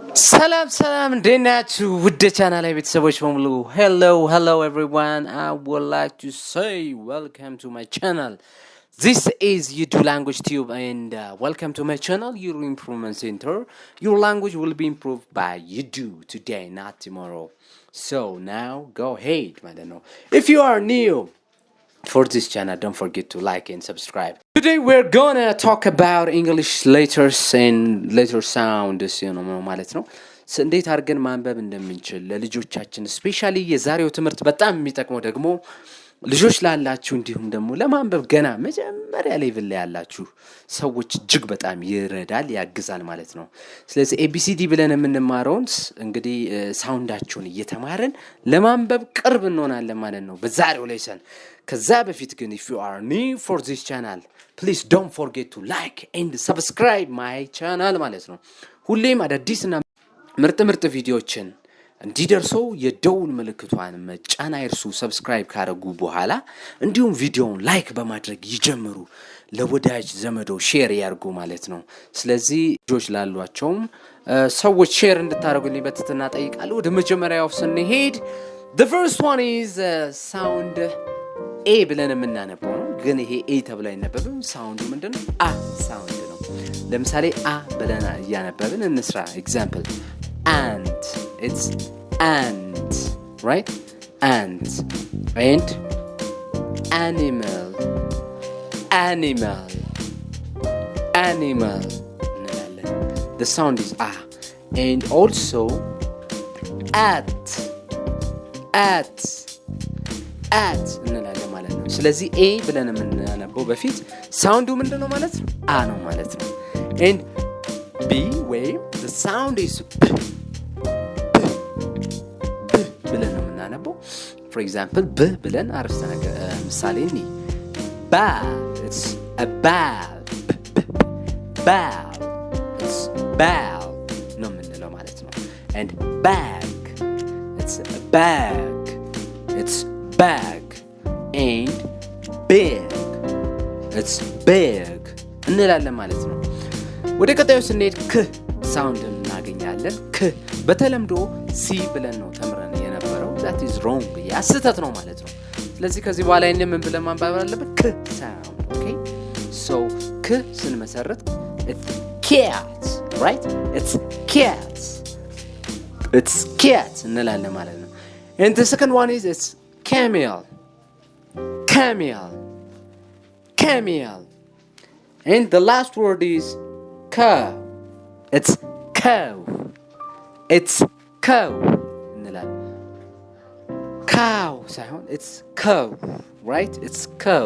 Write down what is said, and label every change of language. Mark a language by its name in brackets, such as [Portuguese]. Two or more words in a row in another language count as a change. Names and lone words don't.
[Amharic] ሰላም እንዴት ናችሁ? ውድ ቻናሌ ቤተሰቦች በሙሉ [English] hello everyone. I would like to say welcome to my channel. This is YouTube Language Tube and welcome to my channel, your Improvement Center. Your language will be improved by you today, not tomorrow. So now go ahead, [Amharic] ማለት ነው. [English] If you are new for this channel, don't forget to like and subscribe. Today we're gonna talk about English letters and letter sounds, [Amharic] ማለት ነው። እንዴት አድርገን ማንበብ እንደምንችል ለልጆቻችን ስፔሻሊ የዛሬው ትምህርት በጣም የሚጠቅመው ደግሞ ልጆች ላላችሁ እንዲሁም ደግሞ ለማንበብ ገና መጀመሪያ ሌቭል ላይ ያላችሁ ሰዎች እጅግ በጣም ይረዳል ያግዛል ማለት ነው። ስለዚህ ABCD ብለን የምንማረውን እንግዲህ ሳውንዳቸውን እየተማረን ለማንበብ ቅርብ እንሆናለን ማለት ነው በዛሬው ሌሰን። ከዛ በፊት ግን [English] if you are new for this channel, please don't forget to like and subscribe my channel [Amharic] ማለት ነው። ሁሌም አዳዲስና ምርጥ ቪዲዮዎችን እንዲደርሱ የደውል ምልክቷን መጫን አይርሱ። ሰብስክራይብ ካደረጉ በኋላ እንዲሁም ቪዲዮውን ላይክ በማድረግ ይጀምሩ። ለወዳጅ ዘመዶ ሼር ያርጉ ማለት ነው። ስለዚህ ልጆች ላሏቸውም ሰዎች ሼር እንድታደርጉልኝ በትህትና ጠይቃለሁ። ወደ መጀመሪያው ስንሄድ [English] the first one is sound A [Amharic] ብለን የምናነበው ነው። ግን ይሄ A ተብሎ አይነበብም። ሳውንዱ ምንድነው? A ሳውንድ ነው። ለምሳሌ A ብለን እያነበብን እንስራ። [English] example ant, it's ant, right? Ant and animal the sound is A. And also at [Amharic] እንላለን ማለት ነው። ስለዚህ A ብለን የምናነበው በፊት ሳውንዱ ምንድነው ማለት ነው? [English] A [Amharic] ነው ማለት ነው። [English] and B where the sound is B [Amharic] ብለን ነው የምናነበው። [English] for example B [Amharic] ብለን አረፍተ ነገር ምሳሌ እንይ። [English] ball, it's a ball. ball, it's ball [Amharic] ነው የምንለው ማለት ነው። [English] and bag, it's a bag. it's bag. and big, it's big [Amharic] እንላለን ማለት ነው። ወደ ቀጣዩ ስንሄድ ክ ሳውንድ እናገኛለን። ክ በተለምዶ ሲ ብለን ነው ተምረን የነበረው። [English] that is wrong [Amharic] ያስተት ነው ማለት ነው። ስለዚህ ከዚህ በኋላ ምን ብለን ማንበብ አለብን? [English] ክ ሳውንድ okay. so ክ ስንመሰርት it's cat, right? it's cat [Amharic] እንላለን ማለት ነው። [English] and the second one is it's camel. and the last word is cow. it's cow እንላለን። cow ሳይሆን it's cow, right? it's cow.